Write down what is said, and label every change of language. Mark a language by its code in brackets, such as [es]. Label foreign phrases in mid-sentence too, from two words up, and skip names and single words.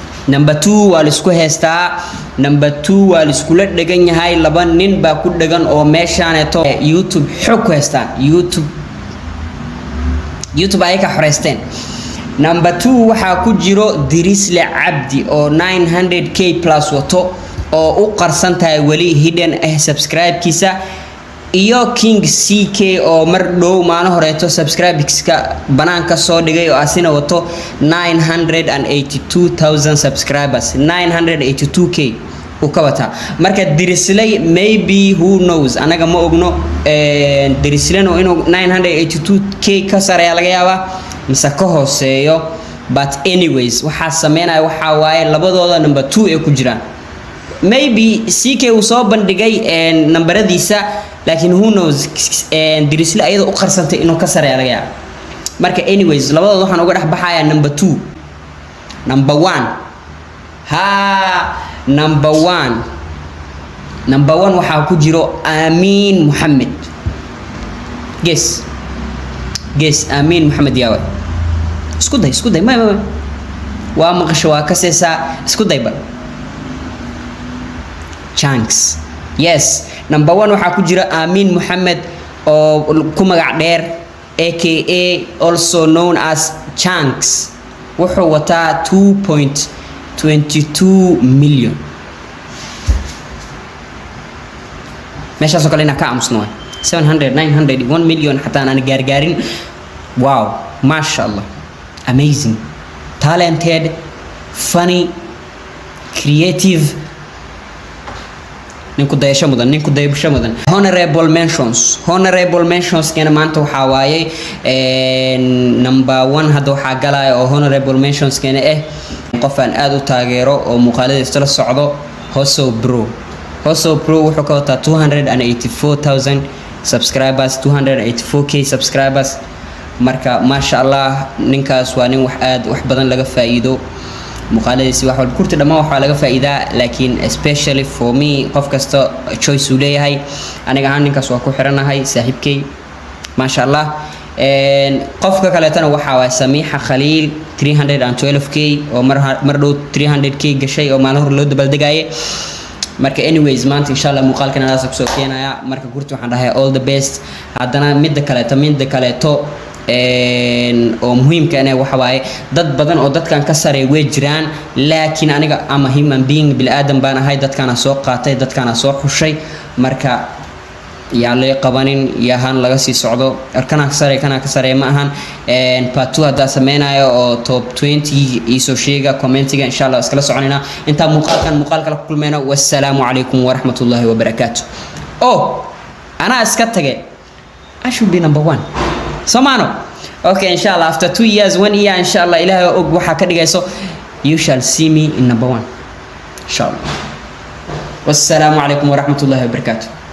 [so] number 2 waa la isku heystaa number 2 waa la isku dhagan yahay laba nin baa ku dhagan oo meeshaaneeto YouTube xog ku heystaan YouTube ay ka xoreysteen number 2 waxa ku jiro Dirisle Cabdi oo 900k plus wato oo u qarsan tahay wali hidden subscribe-kiisa iyo King CK oo mar dhow maalin horeeto subscribe-kiisa banaanka soo dhigay oo asina wato 982,000 subscribers 982k u ka wata marka Dirisle [en] maybe who knows [so] anaga ma ogno Dirisle inuu 982k ka sareeya laga yaabaa mise ka hooseeyo [en] but anyways [so] waxa sameynaya waxa waaye labadooda number 2 ee ku jiraan maybe CK uu soo bandhigay nambaradiisa laakiin [en] who knows [so] Dirisle ayada u qarsantay inuu ka sareeyo laga yaabaa marka anyways labadooda waxaan uga dhaxbaxayaa number 2 number 1 number 1 waxa ku jiro Amin Mohamed guess Amin Mohamed yawa isku day ma waa maqasho waa ka seesa isku day ba Chunks yes number 1 waxa ku jira Amin Mohamed oo ku magac dheer [en] aka also known as [so] Chunks wuxuu wataa 2.22 million meeshaas oo kale ina ka aamusno 700 900 1 million hatta aan gaargaarin wow mashallah [en] amazing talented funny creative [so] ninku dayasho mudan [en] honorable mentions [so] kana maanta waxa waaye number 1 hadda waxa galay oo [en] honorable mentions [so] kana qof aan aad u taageero oo muuqaaladiisa la socdo Hoso Bro wuxuu ka wataa 284,000 subscribers 284k subscribers marka [ar] ما شاء الله [so] ninkaas waa nin wax badan laga faa'iido muuqaaladiisa wax walba kurti dhamaan waxa laga faa'iidaa laakiin especially [en] for me [so] qof kasta choice uu leeyahay aniga ahaan ninkaas waa ku xiranahay saaxiibkay [ar] ما شاء الله [so] qofka kale tan waxa waa Samiha Khalil 312k oo mar dhow 300k gashay oo maalin hor loo dabaldegayay marka anyways maanta insha Allah muuqaalkan aad soo keenaya marka gurti waxaan dhahay [en] all the best [so] hadana mid kale to oo muhiimka ah waxa waaye dad badan oo dadkan ka sareey way jiraan laakiin aniga ama [en] human being [so] bil aadam baan ahay dadkana soo qaatay dadkana soo xushay marka yaa la qabanin yahan laga sii socdo kana ka sareey ma ahan part 2 hada sameynayo oo top 20 iso sheega commentiga [ar] إن شاء الله [so] iskala soconina inta muuqaalka la kulmeena [ar] والسلام عليكم ورحمة الله وبركاته [so] ana iska tagay [en] I should be number 1 Somano okay [so] inshallah [en] after 2 years 1 year [so] inshallah ilaahay og waxa ka dhigayso [en] you shall see me in number 1 [so] inshallah [ar] والسلام عليكم ورحمة الله وبركاته